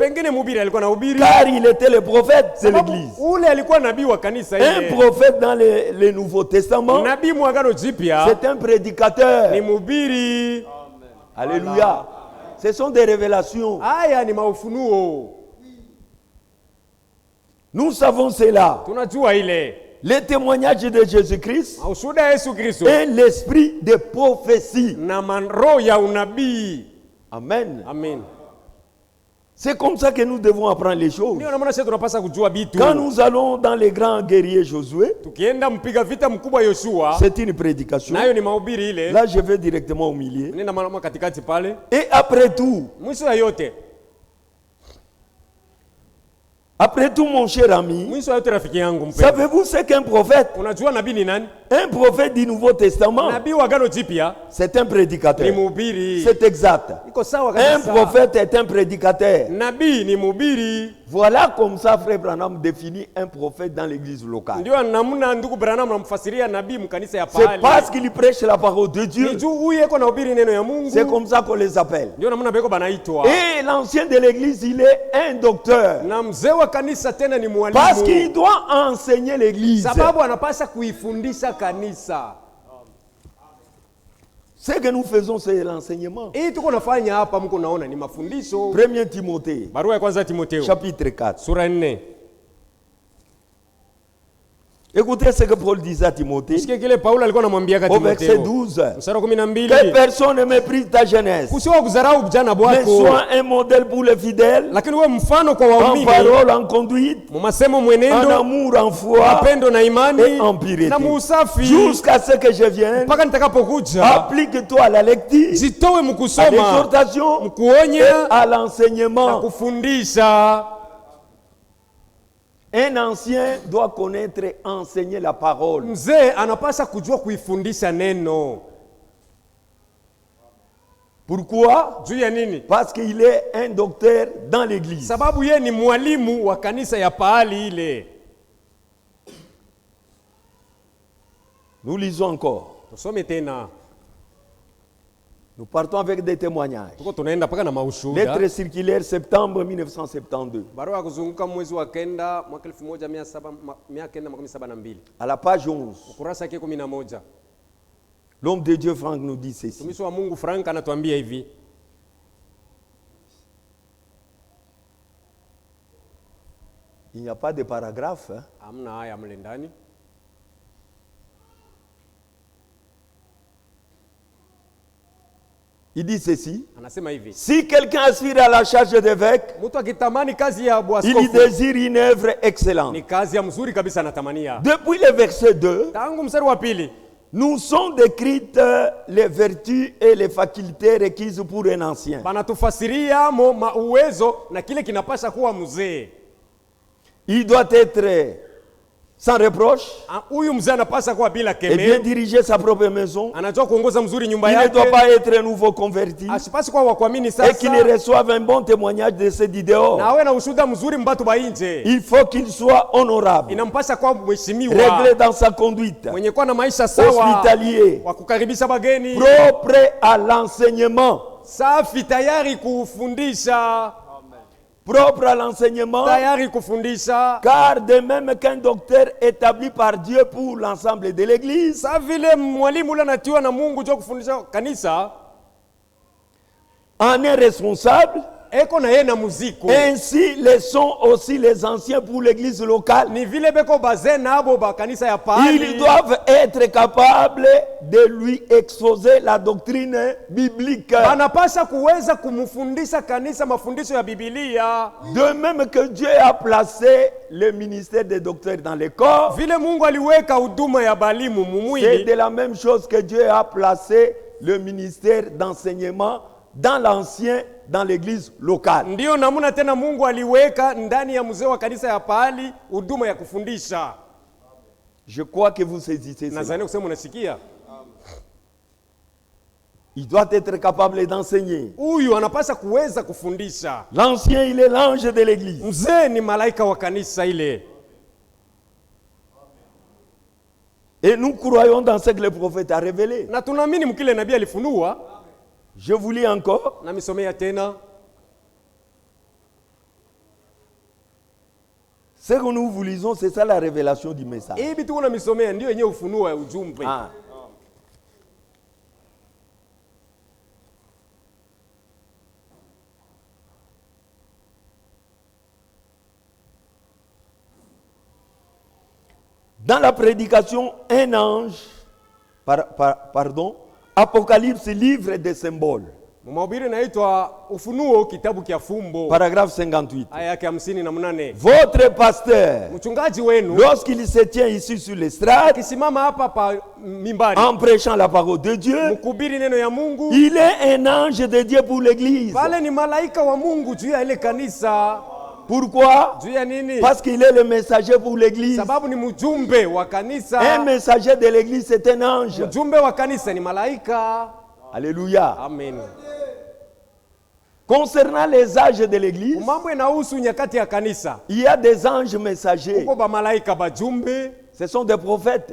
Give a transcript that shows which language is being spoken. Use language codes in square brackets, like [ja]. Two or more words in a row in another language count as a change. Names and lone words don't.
[sw] pengine mhubiri alikuwa anahubiri. [fr] car il était le prophète de [sw] Sababu [fr] l'église. [sw] ule alikuwa nabii wa kanisa [fr] Un [sw] ile. [fr] prophète dans le Nouveau Testament, [sw] Nabii mwagano jipya [fr] c'est un prédicateur. [sw] ni mhubiri. [fr] Alléluia. Ce sont des révélations. [sw] Haya ni maufunuo. [fr] Nous savons cela. [sw] Tunajua ile. [fr] Le témoignage de Jésus-Christ [sw] Ushuhuda ya Yesu Kristo [fr] et l'esprit de prophétie. [sw] na roho ya unabii. [fr] Amen. [sw] Amen. [fr] C'est comme ça que nous devons apprendre les choses. [sw] Ndio namna sisi tunapaswa kujua vitu. [fr] Quand nous allons dans les grands guerriers Josué, [sw] Tukienda mpiga vita mkubwa Yoshua, [fr] c'est une prédication. [sw] nayo ni mahubiri ile. [fr] Là, je vais directement au milieu. [sw] Nenda mama katikati pale. [fr] Et après tout, [sw] Mwisho ya yote, [fr] mon cher ami, [sw] mwisho ya yote rafiki yangu mpendwa. [fr] savez-vous ce qu'un prophète? [sw] Unajua nabii ni nani? [fr] Un prophète du Nouveau Testament, [sw] Nabii wa Agano Jipya [fr] c'est un [sw] ni [fr] prédicateur. [sw] mhubiri. [fr] C'est exact. [sw] Iko sawa [fr] Un [sw] kabisa. [fr] prophète est un prédicateur. [sw] Nabii ni mhubiri. [fr] Voilà comme ça, frère Branham définit un prophète dans l'église locale. [sw] Ndio namna ndugu Branham anamfasiria nabii mkanisa ya [fr] C'est [sw] pale. [fr] parce qu'il prêche la parole de Dieu. [sw] Ni juu huyu eko nahubiri neno ya Mungu. [fr] C'est comme ça qu'on les appelle. [sw] Ndio namna beko banaitwa. [fr] Et l'ancien de l'église, il est un docteur. [sw] Na mzee wa kanisa tena ni mwalimu. [fr] Parce qu'il doit enseigner l'église. [sw] Sababu anapaswa kuifundisha kanisa. [fr] Ce que nous faisons, c'est l'enseignement. [sw] Hii tuko nafanya hapa mko naona ni mafundisho. [fr] 1 Timothée, [sw] Barua ya kwanza Timotheo, [fr] chapitre 4. [sw] sura 4. [fr] Écoutez ce que Paul disait à Timothée [sw] Sikia kile Paulo alikuwa anamwambia [fr] au verset [sw] Timotheo. [fr] 12. [sw] Mstari wa [fr] Que [sw] 12. [fr] personne ne méprise ta jeunesse, [sw] Usiwe kudharau ujana [fr] mais [sw] wako, [fr] sois un modèle pour les fidèles, [sw] lakini wewe mfano kwa [fr] en [sw] waumini, [fr] parole, en conduite, [sw] mu masemo, [fr] en [sw] mwenendo, [fr] amour, en foi, [sw] mapendo na imani [fr] et en pureté. [sw] na muusafi, [fr] Jusqu'à ce que je vienne, [sw] mpaka nitakapokuja. [fr] applique-toi à la lecture, [sw] Jitowe [fr] à [sw] mkusoma, [fr] l'exhortation et [sw] mkuonya [fr] à [sw] na [fr] l'enseignement. [sw] kufundisha. [fr] Un ancien doit connaître et enseigner la parole. [sw] Mzee anapaswa kujua kuifundisha neno. [fr] Pourquoi? [sw] Juu ya nini? [fr] Parce qu'il est un docteur dans l'église. [sw] Sababu ye ni mwalimu wa kanisa ya pahali ile. [fr] Nous lisons encore. [sw] Tusome tena. [fr] Nous partons avec des témoignages. [sw] Tuko tunaenda paka na maushuhuda. [fr] Lettre circulaire septembre 1972. [sw] Barua ya kuzunguka mwezi wa kenda mwaka 1972. [fr] À la page 11. [sw] Ukurasa yake 11. [fr] L'homme de Dieu Franck nous dit ceci. [sw] Mtumishi wa Mungu Frank anatuambia hivi. [fr] Il n'y a pas de paragraphe. Hein? [sw] Hamna haya mle ndani. [fr] Il dit ceci. [sw] Anasema hivi. [fr] Si quelqu'un aspire à la charge d'évêque, [sw] Mtu akitamani kazi ya [fr] il [sw] bwaskofu, [fr] désire une œuvre excellente. [sw] ni kazi ya mzuri kabisa anatamania. [fr] Depuis le verset 2, [sw] Tangu mstari wa pili, [fr] nous sont décrites les vertus et les facultés requises pour un ancien. [sw] banatufasiria mo uwezo na kile kinapasha kuwa mzee. [fr] Il doit être sans reproche [sw] Huyu mzee anapasha kuwa bila [fr] et bien [sw] kemeo. [fr] diriger sa propre maison. [sw] Anajua kuongoza mzuri nyumba [fr] Il ne [sw] yake. [fr] doit pas être un nouveau converti [sw] Asipasi kuwa wa kuamini [fr] et qu'il [sw] sasa. [fr] reçoive un bon témoignage de ceux du [sw] Na [fr] dehors. [sw] awe na ushuhuda mzuri mbatu ba nje. [fr] Il faut qu'il soit honorable, [sw] Inampasha kuwa mheshimiwa. [fr] réglé dans sa conduite, [sw] Mwenye kuwa na maisha sawa. [fr] hospitalier, [sw] Wa kukaribisha bageni. [fr] propre à l'enseignement. [sw] Safi, tayari kufundisha. [fr] Propre à l'enseignement, [sw] Tayari kufundisha. [fr] car de même qu'un docteur établi par Dieu pour l'ensemble de l'Église, [sw] Sa vile mwalimu ule anatiwa na Mungu jua kufundisha kanisa, [fr] en est responsable. [sw] eko na yeye na muziko. [fr] Ainsi le sont aussi les anciens pour l'église locale. [sw] Ni vile beko bazee nabo ba kanisa ya pahali. [fr] Ils doivent être capables de lui exposer la doctrine biblique. [sw] Anapasha kuweza kumfundisha kanisa mafundisho ya Biblia. [fr] De même que Dieu a placé le ministère des docteurs dans les corps, [sw] Vile Mungu aliweka huduma ya balimu [fr] c'est [sw] mumwili, [fr] de la même chose que Dieu a placé le ministère d'enseignement dans l'ancien, dans l'église locale. [sw] ndio namuna tena Mungu aliweka ndani ya mzee wa kanisa ya pahali huduma ya kufundisha. [fr] Je crois que vous saisissez cela. [sw] Nadhani kusema unasikia. [fr] Il doit être capable d'enseigner. [sw] Huyu anapasha kuweza kufundisha. [fr] L'ancien, il est l'ange de l'église. [sw] Mzee ni malaika wa kanisa ile. [fr] Et nous croyons dans ce que le prophète a révélé. [sw] Na tunaamini mkile nabii alifunua. [fr] Je vous lis encore. [sw] Na misomea tena. [fr] Ce que nous vous lisons, c'est ça la révélation du message. [sw] Hivi tu una misomea ndio yenyewe ufunuo ya ujumbe. Ah. [fr] Dans la prédication, un ange, pardon, Apocalypse livre des symboles. [sw] Mahubiri inaitwa Ufunuo kitabu kia fumbo. [fr] Paragraphe 58. [sw] Aya yake 58. [fr] Votre pasteur, [sw] Mchungaji wenu [fr] lorsqu'il se tient ici sur l'estrade, [sw] akisimama hapa pa mimbari [fr] en prêchant la parole de Dieu, [sw] mkubiri neno ya Mungu, [fr] il est un ange de Dieu pour l'église. [sw] pale ni malaika wa Mungu juu ya ile kanisa. [fr] Pourquoi? [sw] Juu ya nini? [fr] Parce qu'il est le messager pour l'église. [sw] Sababu ni mjumbe wa kanisa. [fr] Un messager de l'église, c'est un ange. [sw] Mjumbe wa kanisa ni malaika. [fr] Alléluia. [sw] Amen. [fr] Concernant les âges de l'église, [sw] Mambo inahusu nyakati ya kanisa. [fr] il y a des anges messagers. [sw] Uko ba malaika bajumbe, [fr] Ce sont des prophètes.